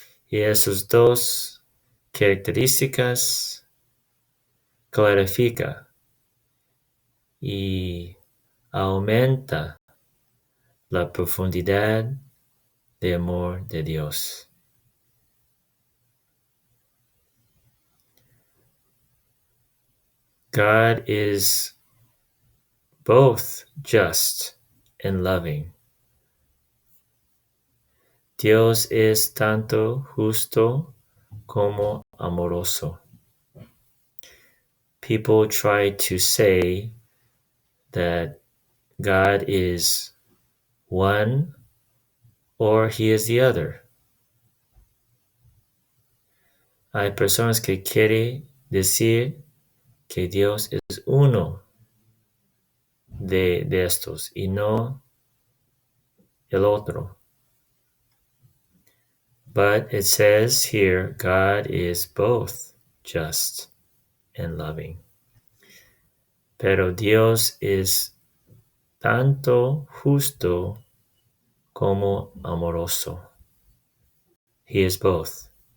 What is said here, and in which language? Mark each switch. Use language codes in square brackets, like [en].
[es] Y esas dos características clarifica y aumenta la profundidad de amor de Dios. [en] God is both just and loving. [es] Dios es tanto justo como amoroso. [en] People try to say that God is one or he is the other. [es] Hay personas que quieren decir que Dios es uno de estos y no el otro. [en] But it says here, God is both just and loving. [es] Pero Dios es tanto justo como amoroso. [en] He is both.